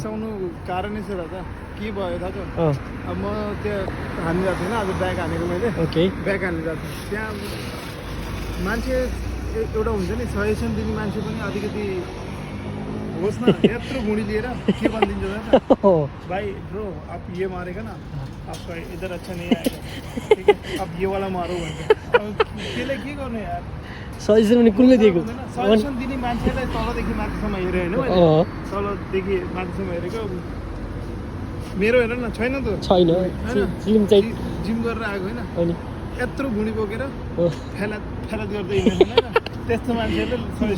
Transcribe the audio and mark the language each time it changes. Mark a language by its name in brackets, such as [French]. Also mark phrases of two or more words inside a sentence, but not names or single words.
[Nepali] रिसाउनु कारणै छ दादा के भयो थाहा छ अँ अब म त्यहाँ हान्नु जाएको थिएन आज ब्याग हानेको मैले ओके ब्याग हान्नु जाएको थिएँ त्यहाँ मान्छे एउटा हुन्छ नि सजेसन दिने मान्छे पनि अलिकति होस् न यत्रो भुँडी लिएर के भनिदिन्छ दादा भाई ब्रो [Hindi] आप ये मारेगा ना आपका इधर अच्छा नहीं आएगा ठीक है अब ये वाला मारो [Nepali] भन्छ अब त्यसले के गर्नु यार सजेसन पनि कुनले दिएको सजेसन दिने मान्छेलाई तलदेखि माथिसम्म हेऱ्यो होइन मैले तलदेखि माथिसम्म हेरेको मेरो हेर न छैन त छैन स्लिम चाहिँ जिम गरेर आएको होइन अनि यत्रो भुँडी बोकेर फेलात गर्दै हिँड्दैन होइन त्यस्तो मान्छेले सजेसन